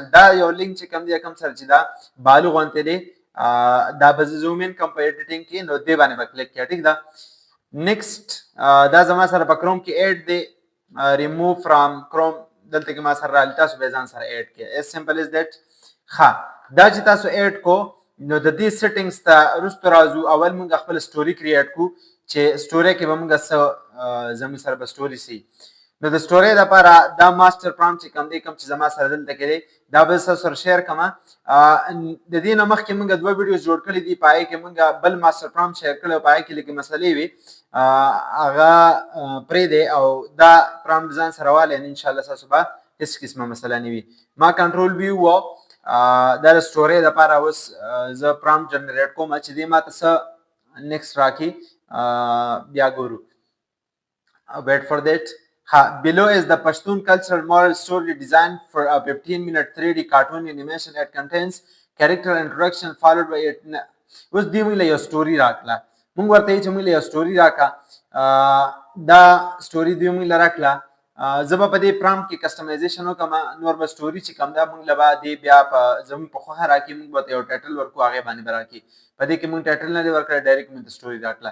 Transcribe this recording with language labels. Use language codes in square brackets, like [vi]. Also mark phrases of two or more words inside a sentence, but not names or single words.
[ps] دا یو لینک چې کوم دی کوم سرچ دا بالو غونته دی. دا به [en] zoom in [ps] کم په ایډیټینګ کې نو دی باندې به کلیک کړئ. ٹھیک ده. نیکسٹ دا زما سره په کروم کې اډ دی [en] remove from Chrome [ps] دلته کې ما سره راځي تاسو به ځان سره اډ کړئ. [en] as simple as that. [ps] ها دا چې تاسو اډ کو نو د دې سیټینګز ته رستو راځو. اول موږ خپل سټوري کریټ کو چې سټوري کې به موږ زموږ سره به سټوري سي. نو د سټوري لپاره دا [en] master prompt [ps] چې کوم دی کوم چې زما سره دلته کې دی دا به تاسو سره شیر کما. د دې نه مخکې موږ دوه ویډیوز جوړ کړي دي پای کې موږ بل [en] master prompt [ps] شیر کړو پای کې لکه مسلې وي هغه پرې دی او دا پرامپټ ځان سره والي [ar] ان شاء الله [ps] تاسو به هیڅ قسمه مسله نه وي. ما کنټرول وی و دا سټوري لپاره اوس زه [en] prompt generate [ps] کوم چې دې ما ته نیکسټ راکی بیا ګورو. [en] wait for that. Below is the Pashtun cultural moral story designed for a 15-minute 3D cartoon animation that contains character introduction followed by it. [ps] اوس دی موږ له یو سټوري راکړه. موږ ورته چې موږ له یو سټوري راکړه دا سټوري دی موږ له راکړه. زه به په دې پرامپټ کې کسټمایزیشن وکم. نور به سټوري چې کوم دا موږ له بعد بیا په زموږ په خوښه راکړي. موږ به یو ټایټل ورکو هغه باندې به راکړي. په دې کې موږ ټایټل نه دی ورکړی ډایرکټ موږ سټوري راکړه.